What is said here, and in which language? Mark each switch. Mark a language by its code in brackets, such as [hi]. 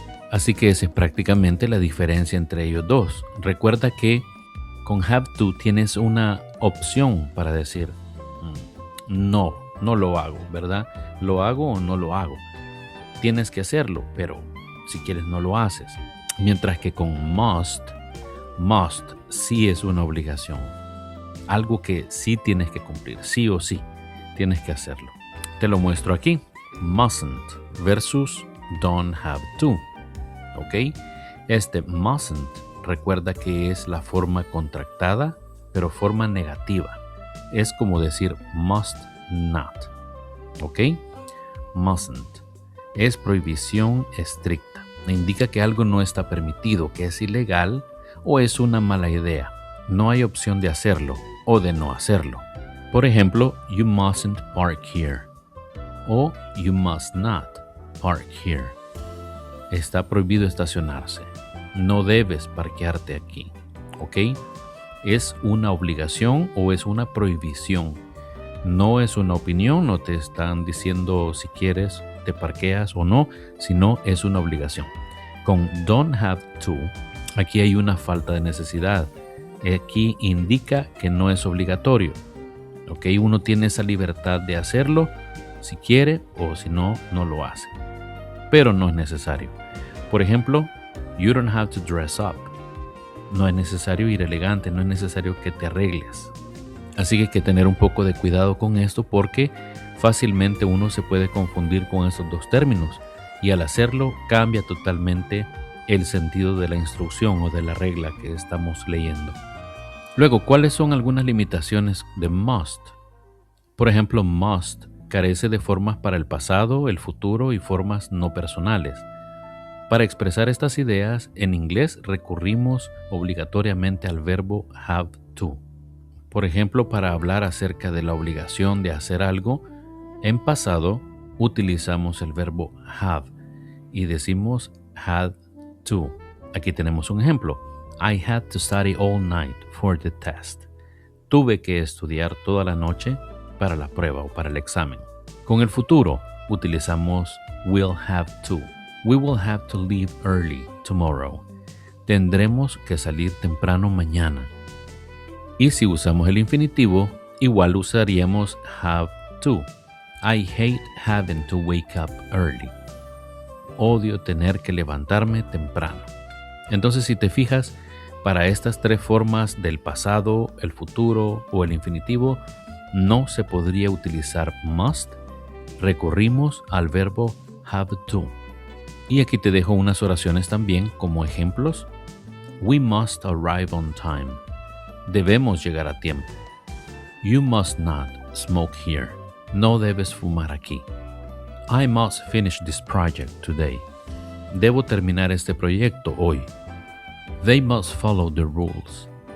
[es] Así que esa es prácticamente la diferencia entre ellos dos. Recuerda que con have to tienes una opción para decir no lo hago, ¿verdad? ¿Lo hago o no lo hago? Tienes que hacerlo, pero si quieres no lo haces. Mientras que con must sí es una obligación. Algo que sí tienes que cumplir, sí o sí, tienes que hacerlo. Te lo muestro aquí. [en] Mustn't versus don't have to. [es] ¿Ok? Este mustn't recuerda que es la forma contractada, pero forma negativa. Es como decir must not. ¿Ok? Mustn't es prohibición estricta. Indica que algo no está permitido, que es ilegal o es una mala idea. No hay opción de hacerlo o de no hacerlo. Por ejemplo, [en] you mustn't park here [es] o [en] you must not park here. [es] Está prohibido estacionarse. No debes parquearte aquí. ¿Ok? Es una obligación o es una prohibición. No es una opinión, no te están diciendo si quieres te parqueas o no, sino es una obligación. Con don't have to, aquí hay una falta de necesidad. Aquí indica que no es obligatorio. ¿Ok? Uno tiene esa libertad de hacerlo si quiere o si no, no lo hace. Pero no es necesario. Por ejemplo, [en] you don't have to dress up. [es] No es necesario ir elegante, no es necesario que te arregles. Así que hay que tener un poco de cuidado con esto porque fácilmente uno se puede confundir con esos dos términos y al hacerlo cambia totalmente el sentido de la instrucción o de la regla que estamos leyendo. Luego, ¿cuáles son algunas limitaciones de must? Por ejemplo, must carece de formas para el pasado, el futuro y formas no personales. Para expresar estas ideas, en inglés recurrimos obligatoriamente al verbo have to. Por ejemplo, para hablar acerca de la obligación de hacer algo, en pasado utilizamos el verbo have y decimos had to. Aquí tenemos un ejemplo. [en] I had to study all night for the test. [es] Tuve que estudiar toda la noche para la prueba o para el examen. Con el futuro utilizamos will have to. [en] We will have to leave early tomorrow. [es] Tendremos que salir temprano mañana. Y si usamos el infinitivo, igual usaríamos have to. [en] I hate having to wake up early. [es] Odio tener que levantarme temprano. Entonces, si te fijas, para estas tres formas del pasado, el futuro o el infinitivo, no se podría utilizar must. Recurrimos al verbo have to. Y aquí te dejo unas oraciones también como ejemplos. [en] We must arrive on time. [es] Debemos llegar a tiempo. [en] You must not smoke here. [es] No debes fumar aquí. [en] I must finish this project today. [es] Debo terminar este proyecto hoy. [en] They must follow the rules.